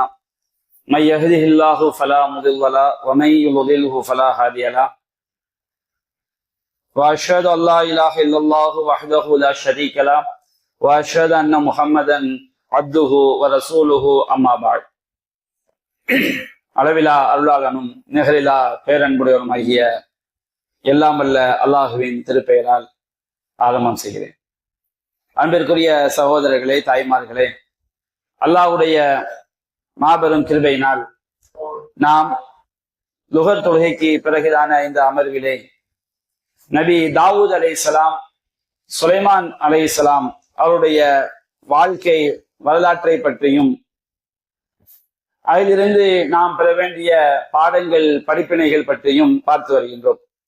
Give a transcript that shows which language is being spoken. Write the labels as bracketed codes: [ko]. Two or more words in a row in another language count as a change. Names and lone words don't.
[ar] من يهده الله فلا مضل له ومن يضلله فلا هادي له. وأشهد أن لا إله إلا الله وحده لا شريك له وأشهد أن محمدا عبده ورسوله أما بعد. [ta] அளவிலா அருளாளனும் நிகரிலா பேரன்புடையவருமாகிய எல்லாம் வல்ல அல்லாஹுவின் திருப்பெயரால் ஆரம்பம் செய்கிறேன். அன்பிற்குரிய சகோதரர்களே, தாய்மார்களே, அல்லாஹ்வுடைய மாபெரும் கிருபையினால் நாம் லுகர் தொழுகைக்கு பிறகுதான இந்த அமர்விலே நபி தாவூத் அலைஹிஸ்ஸலாம், சுலைமான் அலைஹிஸ்ஸலாம் அவருடைய வாழ்க்கை வரலாற்றை பற்றியும் அதிலிருந்து நாம் பெற வேண்டிய பாடங்கள், படிப்பினைகள் பற்றியும் பார்த்து வருகின்றோம்.